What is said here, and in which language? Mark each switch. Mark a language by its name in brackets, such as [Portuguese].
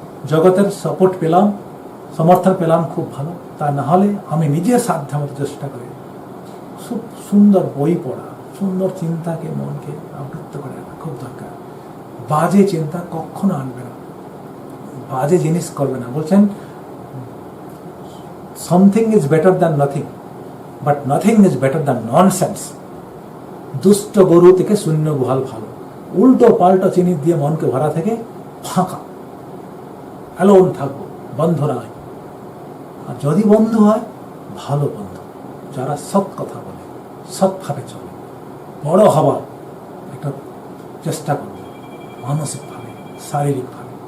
[Bangla] জগতের সাপোর্ট পেলাম, সমর্থন পেলাম, খুব ভালো, তা না হলে আমি নিজের সাধ্য মতো চেষ্টা করি খুব সুন্দর বই পড়া, সুন্দর চিন্তাকে মনকে আবৃত্ত করে রাখা খুব দরকার। বাজে চিন্তা কখনো আনবে না, বাজে জিনিস করবে না। বলছেন [English] something is better than nothing, but nothing is better than nonsense. [Bangla] দুষ্ট গরু থেকে শূন্য গুহাল ভালো, উল্টো পাল্টো চিনি দিয়ে মনকে ভরা থেকে ফাঁকা, অ্যালোন থাকবো, বন্ধু নয়। আর যদি বন্ধু হয় ভালো বন্ধু, যারা সৎ কথা বলে, সৎভাবে চলে, বড় হবার একটা চেষ্টা করবে, মানসিকভাবে, শারীরিকভাবে।